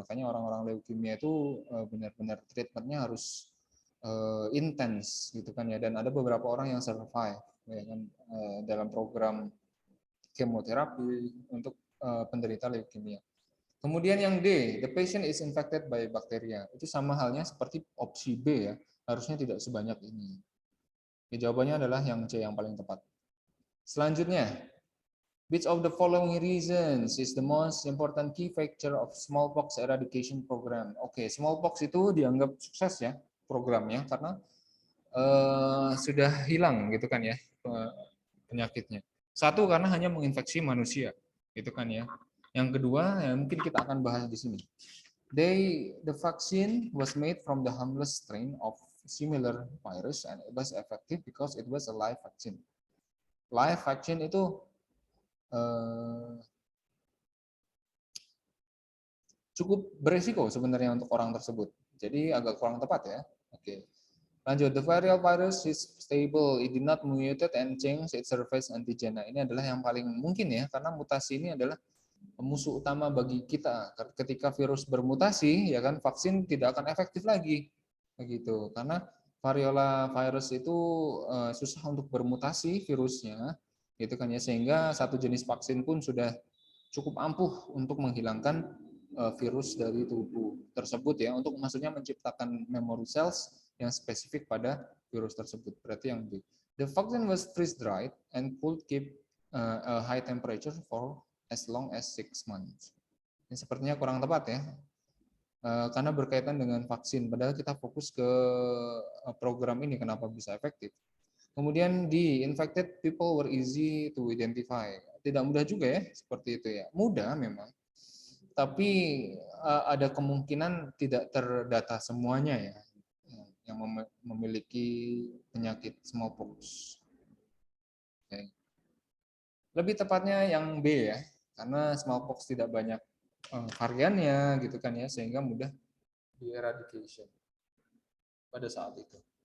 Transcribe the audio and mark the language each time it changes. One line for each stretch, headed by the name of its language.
Indonesian: Makanya orang-orang leukemia itu benar-benar treatmentnya harus intens, gitu kan ya. Dan ada beberapa orang yang survive, ya kan, dalam program kemoterapi untuk penderita leukemia. Kemudian yang D,
English: the patient is infected by bacteria.
Indonesian: Itu sama halnya seperti opsi B ya, harusnya tidak sebanyak ini. Jawabannya adalah yang C yang paling tepat. Selanjutnya,
English: Which of the following reasons is the most important key factor of smallpox eradication program?
Indonesian: Oke, smallpox itu dianggap sukses ya programnya karena sudah hilang gitu kan ya penyakitnya. Satu karena hanya menginfeksi manusia, gitu kan ya. Yang kedua ya mungkin kita akan bahas di sini.
English: The vaccine was made from the harmless strain of similar virus and it was effective because it was a live vaccine.
Indonesian: Live vaccine itu cukup beresiko sebenarnya untuk orang tersebut. Jadi agak kurang tepat ya. Oke. Lanjut,
English: the viral virus is stable, it did not mutate and change its surface antigen.
Indonesian: Nah, ini adalah yang paling mungkin ya, karena mutasi ini adalah musuh utama bagi kita. Ketika virus bermutasi, ya kan vaksin tidak akan efektif lagi, begitu. Karena variola virus itu susah untuk bermutasi virusnya, gitu kan ya. Sehingga satu jenis vaksin pun sudah cukup ampuh untuk menghilangkan virus dari tubuh tersebut ya, untuk maksudnya menciptakan memory cells yang spesifik pada virus tersebut. Berarti yang B.
English: The vaccine was freeze dried and could keep a high temperature for as long as 6 months.
Indonesian: Ini sepertinya kurang tepat ya, karena berkaitan dengan vaksin. Padahal kita fokus ke program ini kenapa bisa efektif. Kemudian di
English: infected people were easy to identify.
Indonesian: Tidak mudah juga ya, seperti itu ya. Mudah memang, tapi ada kemungkinan tidak terdata semuanya ya yang memiliki penyakit smallpox. Oke. Lebih tepatnya yang B ya, karena smallpox tidak banyak variannya gitu kan ya, sehingga mudah di eradication pada saat itu.